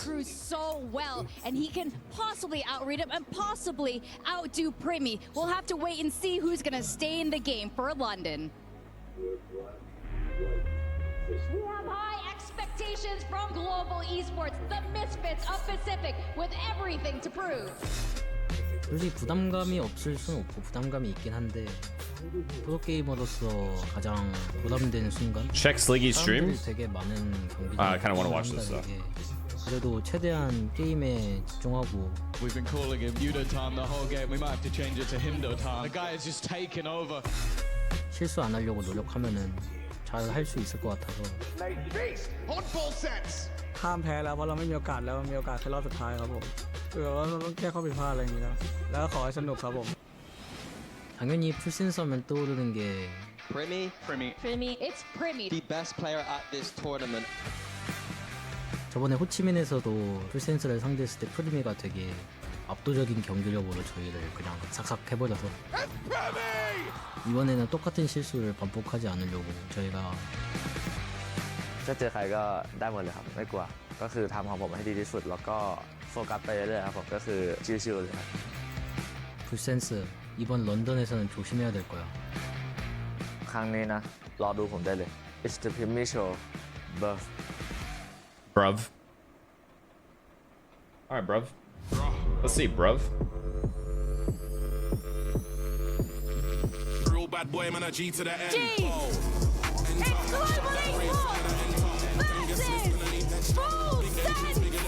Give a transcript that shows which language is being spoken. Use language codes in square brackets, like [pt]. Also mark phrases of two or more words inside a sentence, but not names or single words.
[en] Cruz so well, and he can possibly outread him and possibly outdo Primi. We'll have to wait and see who's going to stay in the game for London. We have high expectations from Global Esports, the misfits of Pacific, with everything to prove. [ko] 솔직히 부담감이 없을 수는 없고 부담감이 있긴 한데 프로게이머로서 가장 부담되는 순간 [en] Check Sliggy's stream. [ko] 되게 많은 경기들 [en] I kind of want to watch this stuff. [ko] 그래도 최대한 게임에 집중하고 [en] We've been calling him Yudo time the whole game. We might have to change it to Hindo time. The guy is just taking over. [ko] 실수 안 하려고 노력하면은 잘 할 수 있을 것 같아서 [th] ข้ามแพ้แล้วเพราะเราไม่มีโอกาสแล้วมีโอกาสแค่รอบสุดท้ายครับผมคือว่าเราต้องแก้ข้อผิดพลาดอะไรอย่างเงี้ยแล้วก็ขอให้สนุกครับผม [ko] 당연히 풀센서면 떠오르는 게 [en] Primi. It's Primi. The best player at this tournament. [ko] 저번에 호치민에서도 풀센서를 상대했을 때 프리미가 되게 압도적인 경기력으로 저희를 그냥 싹싹 해버려서 이번에는 똑같은 실수를 반복하지 않으려고 저희가 [th] ถ้าเจอใครก็ได้หมดเลยครับไม่กลัวก็คือทำของผมให้ดีที่สุดแล้วก็โฟกัสไปเรื่อยๆครับผมก็คือชิวๆเลยครับ [ko] 풀센스 이번 런던에서는 조심해야 될 거야. [th] ครั้งนี้นะรอดูผมได้เลย [en] It's the Pimmy Show Bruv. Alright, bruv. Let's see, bruv. Real bad boy, man, a G to the end. G! It's globally hot versus Full Send!